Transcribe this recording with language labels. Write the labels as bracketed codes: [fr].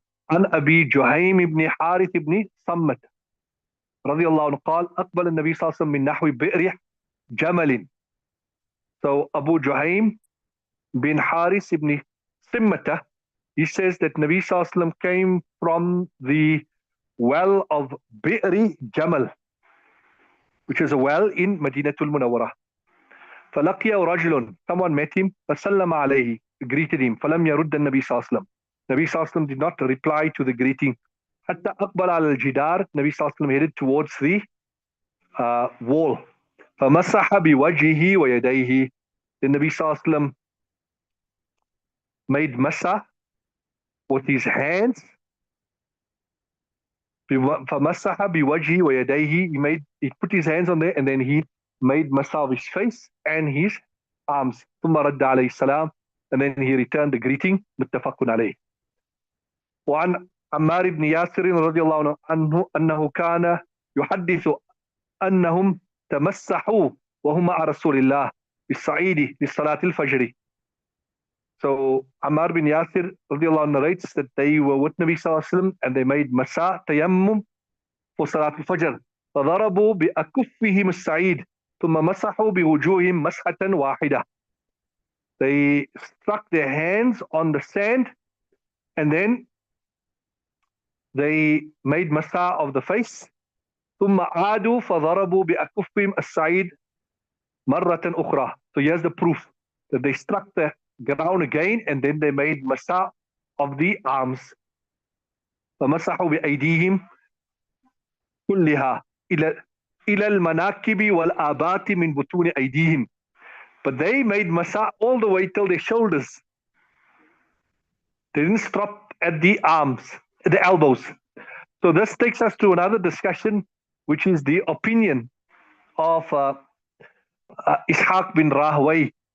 [ar] عن أبي جهيم بن حارث بن صمت رضي الله عنه قال أقبل النبي صلى الله عليه وسلم من نحو بئر جمل. [en] So Abu Juhaym bin Haris ibn Simmata, he says that Nabi Sallallahu Alaihi Wasallam came from the well of Bi'ri Jamal, which is a well in Madinatul Munawwarah. [ar] فلقيه رجل, [en] someone met him, [ar] فسلم عليه, [en] greeted him, [ar] فلم يرد النبي صلى الله عليه وسلم. [en] Nabi Sallallahu Alaihi Wasallam did not reply to the greeting. [ar] حتى أقبل على الجدار, [en] Nabi Sallallahu Alaihi Wasallam headed towards the wall. [ar] فمسح بوجهه ويديه. [en] The Nabi Sallallahu Alaihi Wasallam made masa with his hands. [ar] فمسح بوجهه ويديه. [en] He put his hands on there and then he made masa of his face and his arms. [ar] ثم رد عليه السلام, [en] and then he returned the greeting. [ar] متفق عليه. وعن عمار بن ياسر رضي الله عنه أنه كان يحدث أنهم تمسحوا وهم مع رسول الله بالصعيد لصلاة الفجر. [en] So Ammar bin Yasir radiallahu anhu narrates that they were with Nabi Sallallahu Alaihi Wasallam and they made masa tayammum for Salat al-Fajr. [ar] فضربوا بأكفهم السعيد ثم مسحوا بوجوههم مسحة واحدة. [en] They struck their hands on the sand and then they made masa of the face. [ar] ثم عادوا فضربوا بأكفهم السعيد مرة أخرى. [en] So here's the proof that they struck the ground again and then they made masa of the arms. [ar] فمسحوا بأيديهم كلها إلى المناكب والآبات من بطون أيديهم. [en] But they made masa all the way till their shoulders. They didn't stop at the arms, at the elbows. So this takes us to another discussion, which is the opinion of Ishaq bin Rahway.